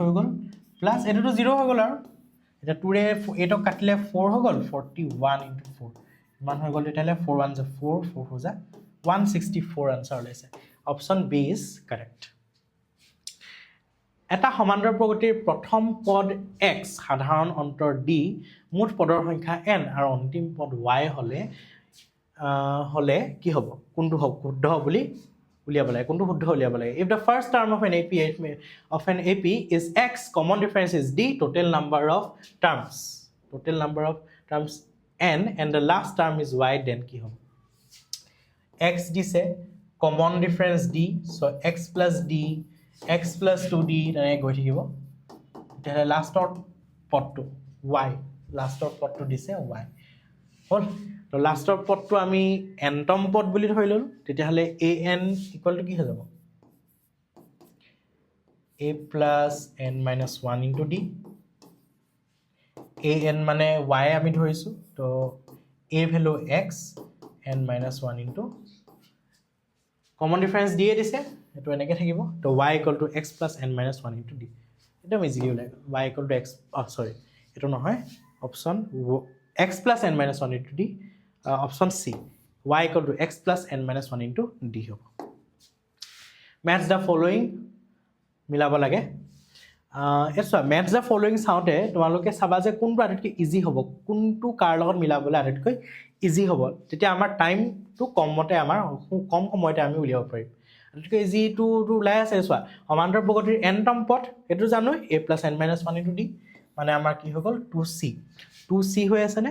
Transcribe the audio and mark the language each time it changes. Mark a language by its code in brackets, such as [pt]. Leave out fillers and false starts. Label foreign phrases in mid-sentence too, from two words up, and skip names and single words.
[as] হৈ গল প্লাস এটোটো 0 হৈ গল আৰু এটা 2 ৰে 8 ক কাটিলে 4 হৈ গল 41 * 4 মান হৈ গল তেতিয়ালে 4 1 = 4 4 4 = 164 আনসাৰ ওলাইছে [en] option B is correct [as] এটা সমান্তৰাল প্ৰগতিৰ প্ৰথম পদ x সাধাৰণ অন্তৰ d মুঠ পদৰ সংখ্যা n আৰু অন্তিম পদ y হলে কি হ'ব কোনটো হ'ব শুদ্ধ বুলি উলিয়াব লাগে কোনটো শুদ্ধ উলিয়াব লাগে [en] if the first term of an AP is x common difference is d total number of terms n and the last term is y then [as] কি হ'ব x দিছে [en] common difference d so x plus d x plus 2d [as] তেনেকৈ গৈ থাকিব তেতিয়াহ'লে লাষ্টৰ পদটো y লাষ্টৰ পদটো দিছে y হল তো লাষ্টৰ পদটো আমি nতম পদ বুলি ধৰি ললো তেতিয়াহ'লে an = কি হৈ যাব [en] a plus n minus 1 into d [as] an মানে y আমি ধৰিছো তো a ভ্যালু x [en] n minus 1 into common difference [as] d দিছে এটো এনেকৈ থাকিব তো y = [en] x plus n minus 1 into d [as] একদম ইজিলি ওলাই গল y = x সৰি এটো নহয় অপচন [en] x plus n minus 1 into d [as] অপচন c y = [en] x plus n minus 1 into d [as] হ'ব [en] match the following [as] মিলাব লাগে চোৱা [en] match the following [as] চাওঁতে তোমালোকে চাবা যে কোনটো আটাইতকৈ ইজি হ'ব, কোনটো কাৰ লগত মিলাবলৈ আটাইতকৈ ইজি হ'ব, তেতিয়া আমাৰ টাইমটো কমতে আমাৰ কম সময়তে আমি উলিয়াব পাৰিম। আটাইতকৈ ইজিটো ওলাই আছে চোৱা, সমান্তৰ প্ৰগতিৰ n-তম পথ, এইটো জানো a + n-1 × d, মানে আমাৰ কি হৈ গ'ল 2c হৈ আছেনে?